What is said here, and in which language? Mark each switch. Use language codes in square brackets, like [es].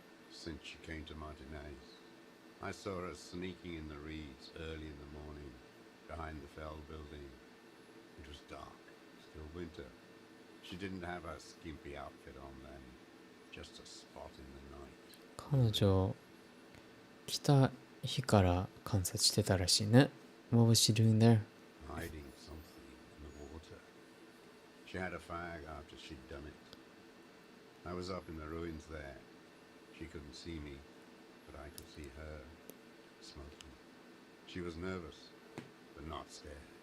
[en] Since she came to Martinez, I saw her sneaking in the reeds early in the morning, behind the Fell building. It was dark, still winter. She didn't have her skimpy outfit on then, just a spot in the night. [ja] 彼女来た日から観察してたらしいね。 [en] What was she doing there? Hiding something in the water. She had a fag after she'd done it. I was up in the ruins there. She couldn't see me, but I could see her, smoking. She was nervous, but not scared.